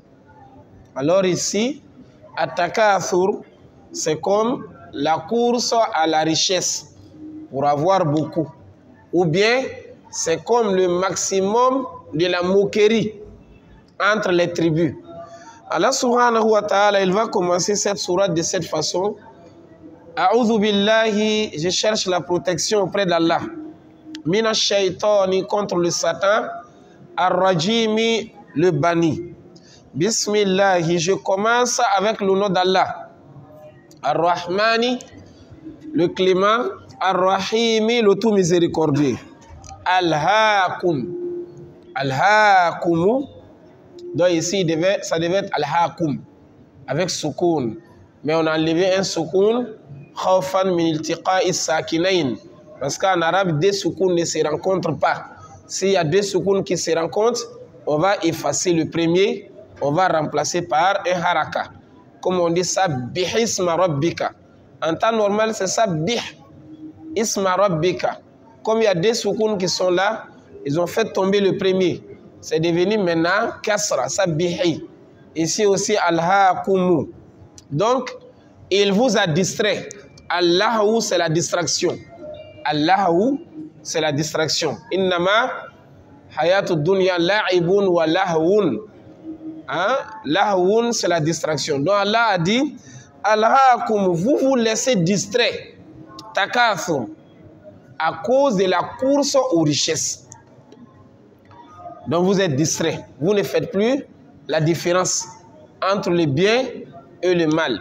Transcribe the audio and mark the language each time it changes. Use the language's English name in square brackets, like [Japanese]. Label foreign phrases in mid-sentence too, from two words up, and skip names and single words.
[French] Alors ici, At-Takathur, c'est comme la course à la richesse pour avoir beaucoup. Ou bien, c'est comme le maximum de la moquerie entre les tribus. Allah [Arabic] سبحانه وتعالى, [French] il va commencer cette sourate de cette façon. [Arabic] أعوذ بالله, [French] je cherche la protection auprès d'Allah. [Arabic] من الشيطان, [French] contre le Satan. Ar-Rajimi, le banni. Bismillahi, je commence avec le nom d'Allah. Ar-Rahmani, le clément. Ar-Rahimi, le tout miséricordieux. [Arabic] ألهاكم. ألهاكم. [French] Donc ici, ça devait être Al-Hakum. Avec Soukoun. Mais on a enlevé un Soukoun. [Arabic] خوفا من التقاء ساكنين. [French] Parce qu'en arabe, deux Soukouns ne se rencontrent pas. S'il y a deux Soukouns qui se rencontrent, on va effacer le premier. On va remplacer par un haraka. Comme on dit ça, [Arabic] بهسما ربك. [French] En temps normal, c'est ça, bih. [Arabic] اسم ربك. [French] Comme il y a deux Soukouns qui sont là, ils ont fait tomber le premier. C'est devenu maintenant kasra, ça bihi. Ici aussi, al-hakumu. Donc, il vous a distrait. Allahu, c'est la distraction. Allahu, c'est la distraction. [Arabic] إنما حياة دنيا لعب ولهو. [French] Lahwun, c'est la distraction. Donc Allah a dit, Alhaakum, vous vous laissez distraire. Takathur, à cause de la course aux richesses. Donc vous êtes distrait. Vous ne faites plus la différence entre le bien et le mal.